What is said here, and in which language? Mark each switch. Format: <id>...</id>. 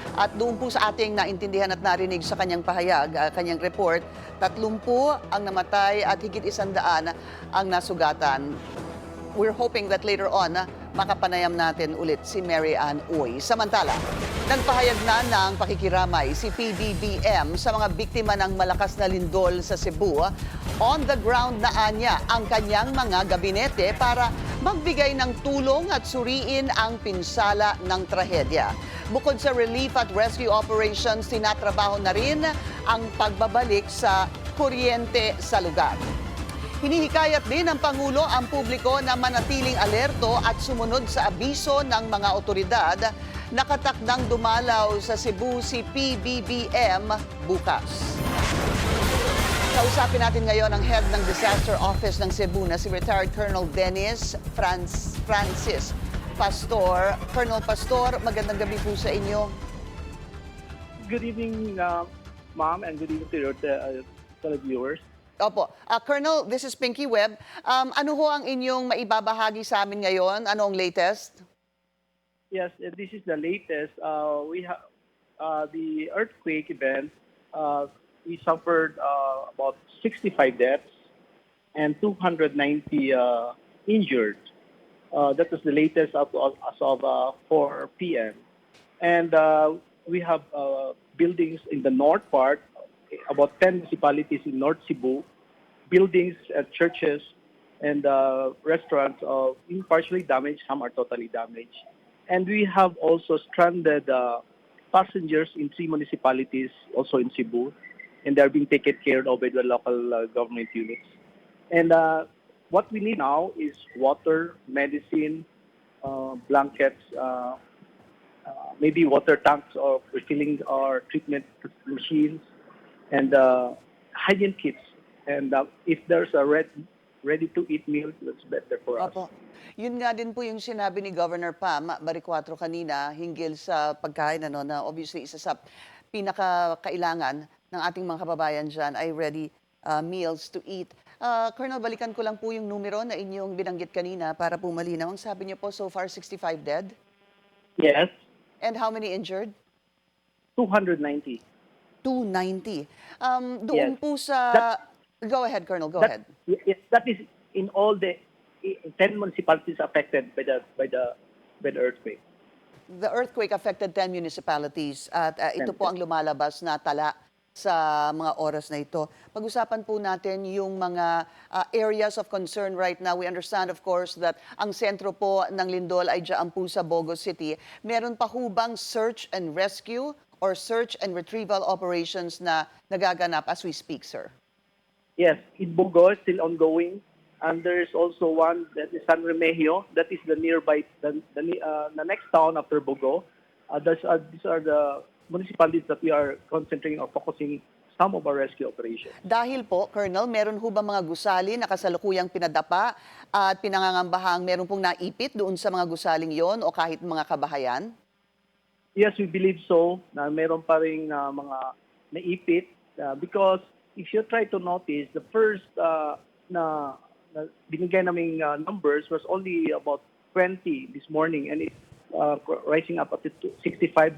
<tl>At doon po sa ating naintindihan at narinig sa kanyang pahayag, kanyang report, 30 ang namatay at higit 100 ang nasugatan.</tl> <en>We're hoping that later on,</en> <tl>makapanayam natin ulit</tl> <en>si Mary Ann Uy.</en> <tl>Samantala, nagpahayag na ng pakikiramay si PBBM sa mga biktima ng malakas na lindol sa Cebu.</tl> <en>On the ground</en> <tl>na anya ang kanyang mga gabinete para magbigay ng tulong at suriin ang pinsala ng trahedya. Bukod sa relief at rescue operations, tinatrabaho na rin ang pagbabalik sa kuryente sa lugar. Hinihikayat din ng Pangulo ang publiko na manatiling alerto at sumunod sa abiso ng mga otoridad. Nakatakdang dumalaw sa Cebu si PBBM bukas. Kausapin natin ngayon ang head ng Disaster Office ng Cebu na si retired Colonel Dennis Francis Pastor. Colonel Pastor, magandang gabi po sa inyo.</tl> <en>Good evening, ma'am, and good evening to your televiewers.</en> <tl>Opo.</tl> <en>Colonel, this is Pinky Webb.</en> <tl>Ano ho ang inyong maibabahagi sa amin ngayon? Ano ang latest?</tl> <en>Yes, this is the latest. We have the earthquake event. We suffered about 65 deaths and 290 injured. That was the latest as of 4 p.m. And we have buildings in the north part, about 10 municipalities in North Cebu, buildings at churches and restaurants partially damaged, some are totally damaged. And we have also stranded passengers in 3 municipalities, also in Cebu, and they're being taken care of by the local government units. And what we need now is water, medicine, blankets, maybe water tanks or refilling our treatment machines, and hygiene kits. And if there's a ready-to-eat meal, that's better for us.</en> <tl>Opo. Yun nga din po yung sinabi ni Governor Pam Baricuatro kanina hinggil sa pagkain, na obviously isa sa pinakakailangan ng ating mga kababayan dyan ay</tl> <en>ready meals to eat.</en> <tl>Colonel, balikan ko lang po yung numero na inyong binanggit kanina para po malinaw. Ang sabi niyo po,</tl> <en>so far 65 dead? Yes, And how many injured? 290. 290.</en> <tl>Doon</tl> <en>Yes.</en> <tl>po sa...</tl> <en>Go ahead, Colonel. Go ahead. Yes, that is in all the 10 municipalities affected by the earthquake. The earthquake affected 10 municipalities</en> <tl>at ito po ang lumalabas na tala sa mga oras na ito. Pag-usapan po natin yung mga</tl> <en>areas of concern right now. We understand, of course, that</en> <tl>ang sentro po ng lindol ay dyan po sa Bogo City. Meron pa hubang</tl> <en>search and rescue or search and retrieval operations</en> <tl>na nagaganap</tl> <en>as we speak, sir? Yes, in Bogo, still ongoing. And there is also one that is San Remigio. That is the nearby, the next town after Bogo. These are the municipalities that we are concentrating or focusing some of our rescue operations.</en> <tl>Dahil po, Colonel, meron ho ba mga gusali na kasalukuyang pinadapa at pinangangambahang meron pong naipit doon sa mga gusaling yon o kahit mga kabahayan?</tl> <en>Yes, we believe so.</en> <tl>Na meron pa rin mga naipit</tl> <en>because if you try to notice, the first</en> <tl>na binigay naming</tl> <en>numbers was only about 20 this morning, and it's rising up to 65.</en>